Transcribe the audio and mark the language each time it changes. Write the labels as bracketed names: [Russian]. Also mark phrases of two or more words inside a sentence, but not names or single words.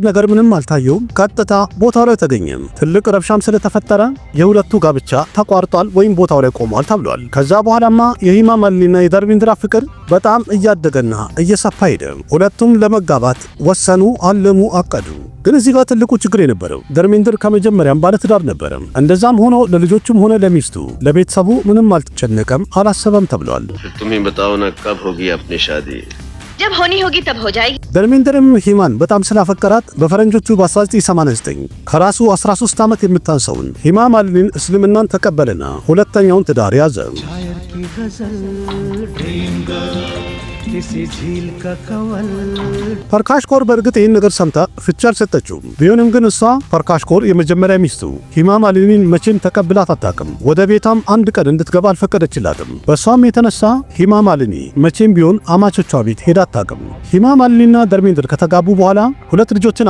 [Amharic] ነገር ምንም አልታየውም። ቀጥታ ቦታው ላይ ተገኘ። ትልቅ ረብሻም ስለተፈጠረ የሁለቱ ጋብቻ ተቋርጧል ወይም ቦታው ላይ ቆሟል ተብሏል። ከዛ በኋላማ የሂማ ማሊኒና የደርሜንድር ፍቅር በጣም እያደገና እየሰፋ ሄደ። ሁለቱም ለመጋባት ወሰኑ፣ አለሙ፣ አቀዱ። ግን እዚህ ጋር ትልቁ ችግር የነበረው ደርሜንድር ከመጀመሪያም ባለትዳር ነበረ። እንደዛም ሆኖ ለልጆቹም ሆነ ለሚስቱ ለቤተሰቡ ምንም አልተጨነቀም፣ አላሰበም ተብሏል። [Hindi] तुम ही बताओ ना कब होगी अपनी शादी? जब होनी होगी तब हो जाएगी। [Amharic] ደርሜንድርም ሂማን በጣም ስላፈቀራት በፈረንጆቹ በ1989 ከራሱ 13 ዓመት የምታንሰውን ሂማ ማሊኒን እስልምናን ተቀበለና ሁለተኛውን ትዳር ያዘ። ፐርካሽ ኮር በእርግጥ ይህን ነገር ሰምታ ፍቻ አልሰጠችውም። ቢሆንም ግን እሷ ፐርካሽ ኮር የመጀመሪያ ሚስቱ ሂማ ማሊኒን መቼም ተቀብላት አታውቅም። ወደ ቤቷም አንድ ቀን እንድትገባ አልፈቀደችላትም። በእሷም የተነሳ ሂማ ማሊኒ መቼም ቢሆን አማቾቿ ቤት ሄዳ አታውቅም። ሂማ ማሊኒና ደርሜንድር ከተጋቡ በኋላ ሁለት ልጆችን